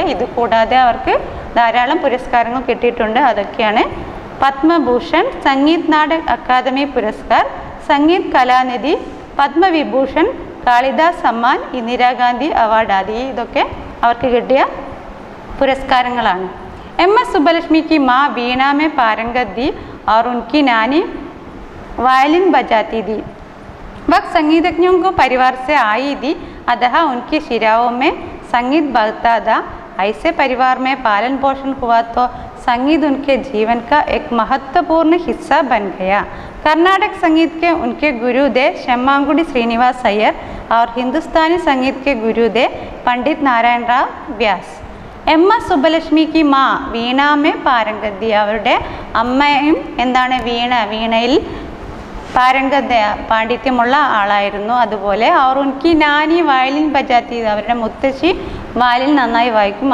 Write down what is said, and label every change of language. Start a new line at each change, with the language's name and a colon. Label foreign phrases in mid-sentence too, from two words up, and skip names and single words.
Malayalam: ഇത് കൂടാതെ അവർക്ക് ധാരാളം പുരസ്കാരങ്ങൾ കിട്ടിയിട്ടുണ്ട്. അതൊക്കെയാണ് പത്മഭൂഷൺ, സംഗീത് നാടക് അക്കാദമി പുരസ്കാർ, സംഗീത് കലാനിധി, പത്മവിഭൂഷൺ, കാളിദാസ് സമ്മാൻ, ഇന്ദിരാഗാന്ധി അവാർഡ് ആദി. ഇതൊക്കെ അവർക്ക് കിട്ടിയ പുരസ്കാരങ്ങളാണ്.
Hindi: एम.एस. सुब्बलक्ष्मी की माँ वीणा में पारंगत थी और उनकी नानी वायलिन बजाती थी. वह संगीतज्ञों को परिवार से आई थी, अतः उनकी शिराओं में संगीत बहता था. ऐसे परिवार में पालन पोषण हुआ तो संगीत उनके जीवन का एक महत्वपूर्ण हिस्सा बन गया. कर्नाटक संगीत के उनके गुरुदेव शेम्मांगुडी श्रीनिवास अय्यर और हिंदुस्तानी संगीत के गुरुदेव पंडित नारायण राव व्यास. എം.എസ്. സുബ്ബലക്ഷ്മിക്ക് माँ वीणा में पारंगत.
Malayalam: അവരുടെ അമ്മയും എന്താണ് വീണയിൽ പാണ്ഡിത്യമുള്ള ആളായിരുന്നു. അതുപോലെ അവർ
Hindi: उनकी नानी वायलिन बजाती,
Malayalam: അവരുടെ മുത്തശ്ശി വയലിൻ നന്നായി വായിക്കും.